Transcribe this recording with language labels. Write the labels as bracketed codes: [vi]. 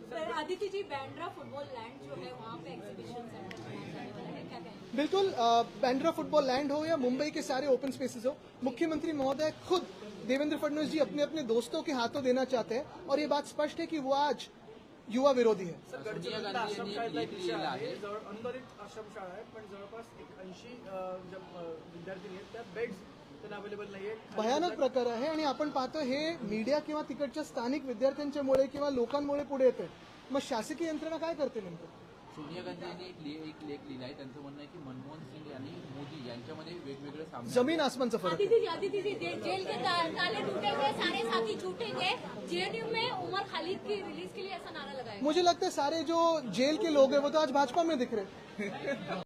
[hi] Sir, Aditya ji, Bandra football land जो है वहाँ पे एग्जीबिशन है, क्या कहेंगे? बिल्कुल, बांद्रा फुटबॉल लैंड हो या मुंबई के सारे ओपन स्पेसेस हो, मुख्यमंत्री महोदय खुद देवेंद्र फडणवीस जी अपने अपने दोस्तों के हाथों देना चाहते हैं, और ये बात स्पष्ट है कि वो आज युवा विरोधी है। [mr] सर, गडचिरोलीतला आश्रमशाळेतला एक विषय आहे, अनुदानित आश्रमशाळा आहे, पण जवळपास 80 विद्यार्थी आहेत, त्यात बेड्स त्यांना अवेलेबल नाहीये। भयानक प्रकार आहे, आणि आपण पाहतो हे मीडिया किंवा तिकडच्या स्थानिक विद्यार्थ्यांच्यामुळे किंवा लोकांमुळे पुढे येते। मग शासकीय यंत्रणा काय करते नेमकं? सोनिया गांधी यांनी एक लेख लिहिला आहे, त्यांचं म्हणणं आहे की मनमोहन सिंग आणि मोदी यांच्यामध्ये वेगवेगळे सामने [hi] जमीन आसमानचा फरक है। आदित्य जी, जेल के ताले टूटे हुए, सारे साथी छूटेंगे। जेएनयू में उमर खालिद की रिलीज के लिए ऐसा नारा लगाया। मुझे लगता है सारे जो जेल के लोग हैं वो तो आज भाजपा में दिख रहे हैं।